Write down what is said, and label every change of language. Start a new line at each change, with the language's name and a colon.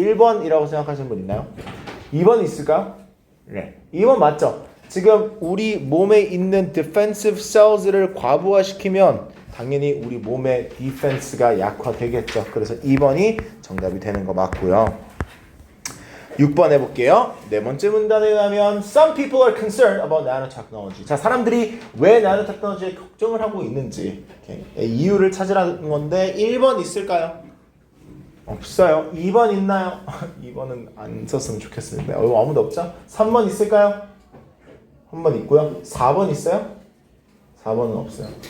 Korean: 1번이라고 생각하시는 분 있나요? 2번 있을까? 네. 2번 맞죠? 지금 우리 몸에 있는
English: defensive cells
Korean: 를 과부하시키면 당연히 우리 몸의 디펜스가 약화되겠죠. 그래서 2번이 정답이 되는 거 맞고요. 6번 해볼게요. 네 번째 문단에 의하면
English: Some people are concerned about nanotechnology.
Korean: 자, 사람들이 왜 나노테크놀로지에 걱정을 하고 있는지 이유를 찾으라는 건데 1번 있을까요? 없어요. 2번 있나요? 2번은 안 썼으면 좋겠습니다. 아무도 없죠? 3번 있을까요? 한 번 있고요. 4번 있어요? 4번은 없어요.